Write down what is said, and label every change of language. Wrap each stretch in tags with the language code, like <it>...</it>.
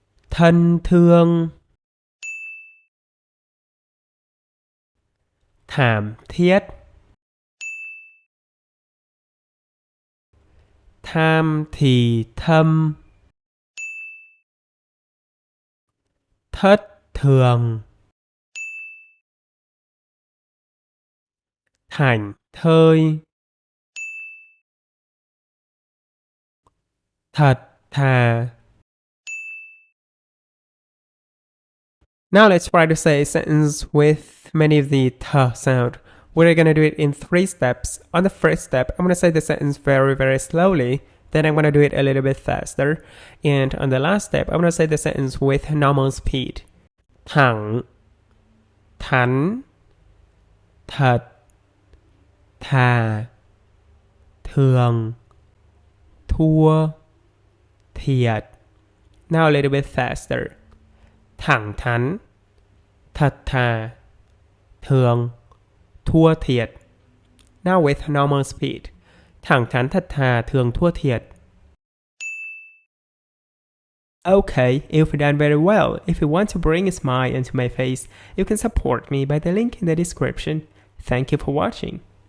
<vi>thân thương, thảm thiết, tham thì thâm, thất thường, thảnh thơi, thật thà.</vi> <en>Now let's try to say a sentence with many of the T sound. We're going to do it in 3 steps. On the first step, I'm going to say the sentence very slowly. Then I'm going to do it a little bit faster. And on the last step, I'm going to say the sentence with normal speed.</en> <vi>Thẳng, thắn, thật, thà, thường, thua, thiệt.</vi> <en>Now a little bit faster.</en> <vi>Thẳng thắn, thật thà, thường, thua thiệt.</vi> <en>Now with normal speed.</en> <vi>Thẳng thắn, thật thà, thường, thua thiệt.</vi> <en>Okay, you've done very well. If you want to bring a smile into my face, you can support me by the link in the description. Thank you for watching.</en>